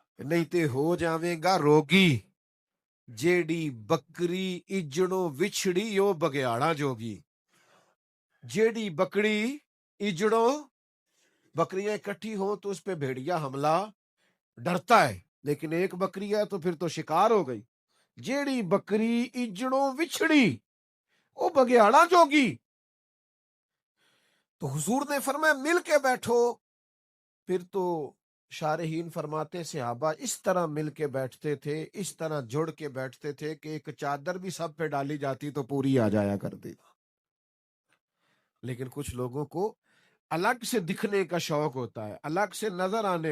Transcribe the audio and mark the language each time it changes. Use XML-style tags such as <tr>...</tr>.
<pa>نہیں تے ہو جاویں گا روگی، جیڑی بکری اجڑوں وچھڑی او بگیاڑا جوگی۔ جیڑی بکری اجڑوں،</pa> <ur>بکریاں اکٹھی ہوں تو اس پہ بھیڑیا حملہ ڈرتا ہے، لیکن ایک بکری ہے تو پھر تو شکار ہو گئی۔</ur> <pa>جیڑی بکری اجڑوں وچھڑی وہ بگیاڑا جوگی.</pa> <ur>تو حضور نے فرمایا مل کے بیٹھو. پھر تو شارحین فرماتے صحابہ اس طرح مل کے بیٹھتے تھے، اس طرح جڑ کے بیٹھتے تھے کہ ایک چادر بھی سب پہ ڈالی جاتی تو پوری آ جایا کرتی. لیکن کچھ لوگوں کو الگ سے دکھنے کا شوق ہوتا ہے، الگ سے نظر آنے.</ur>